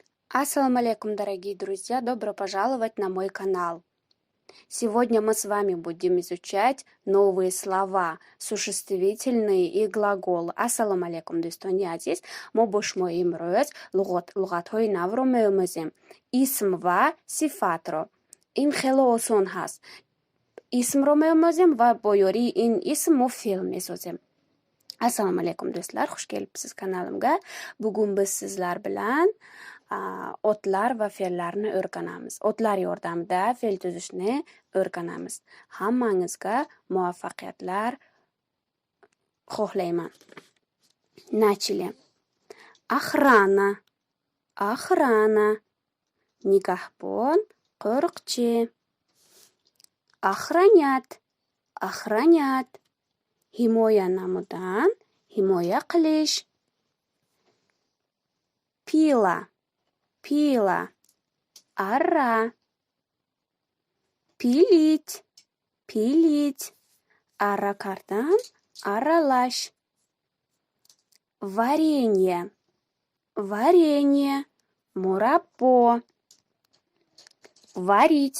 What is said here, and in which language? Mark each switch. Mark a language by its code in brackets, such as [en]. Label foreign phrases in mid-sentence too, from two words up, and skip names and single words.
[ar] السلام عليكم, [ru] дорогие друзья! Добро пожаловать на мой канал! Сегодня мы с вами будем изучать новые слова, существительные и глаголы. [ar] السلام عليكم, [fa] دوستانی عزیز. ما با شما امروز لغت‌های نو رو می‌آموزیم. اسم و صفت رو. این خیلی آسان هست. اسم رو می‌آموزیم و با یاری این اسم ما فعل می‌سازیم. [uz] Assalomu alaykum do'stlar, xush kelibsiz kanalimga. Bugun biz sizlar bilan otlar va fe'llarni o'rganamiz. Otlar yordamida fe'l tuzishni o'rganamiz. Hammangizga muvaffaqiyatlar xohlayman. [ru] Начали. Охрана. Охрана. Нигахбон, qo'riqchi. Охранять. Охранять. [uz] Himoya nomidan himoya qilish. [ru] Пила. Пила. [uz] Arra. [ru] Пилить. [uz] Пилить. Arrakardan arralash. [ru] Варенье. Варенье. Мураббо. Варить.